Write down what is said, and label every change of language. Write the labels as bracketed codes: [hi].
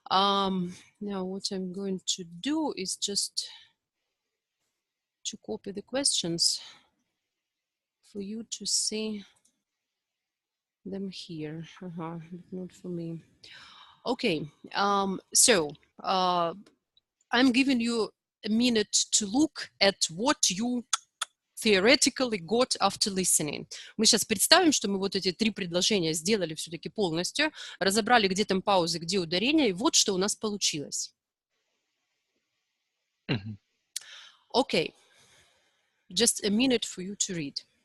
[en] Now what I'm going to do is just to copy the questions for you to see them here. But not for me. Okay. So I'm giving you a minute to look at what you theoretically got after listening. [ru] Мы сейчас представим, что мы вот эти 3 предложения сделали все-таки полностью, разобрали, где там паузы, где ударения, и вот что у нас получилось. [en] Okay. Just a minute for you to read.